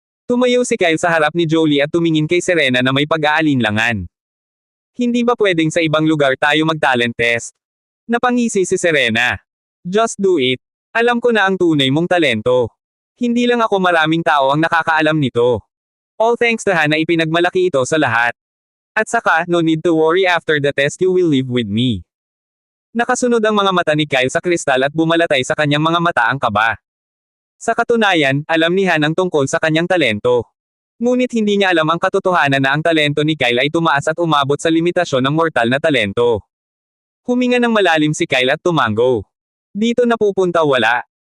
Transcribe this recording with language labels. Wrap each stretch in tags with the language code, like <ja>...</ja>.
<tl>Tumayo si Kyle sa harap ni Jolie at tumingin kay Serena na may pag-aalinlangan. Hindi ba pwedeng sa ibang lugar tayo mag-talent test? Napangisi si Serena.</tl> <en>Just do it.</en> <tl>Alam ko na ang tunay mong talento. Hindi lang ako, maraming tao ang nakakaalam nito.</tl> <en>All thanks to</en> <tl>Han na ipinagmalaki ito sa lahat. At saka,</tl> <en>no need to worry, after the test you will live with me.</en> <tl>Nakasunod ang mga mata ni Kyle sa kristal at bumalatay sa kanyang mga mata ang kaba. Sa katunayan, alam ni Han ang tungkol sa kanyang talento. Ngunit hindi niya alam ang katotohanan na ang talento ni Kyle ay tumaas at umabot sa limitasyon ng mortal na talento. Huminga ng malalim si Kyle at tumango. Dito napupunta wala.</tl>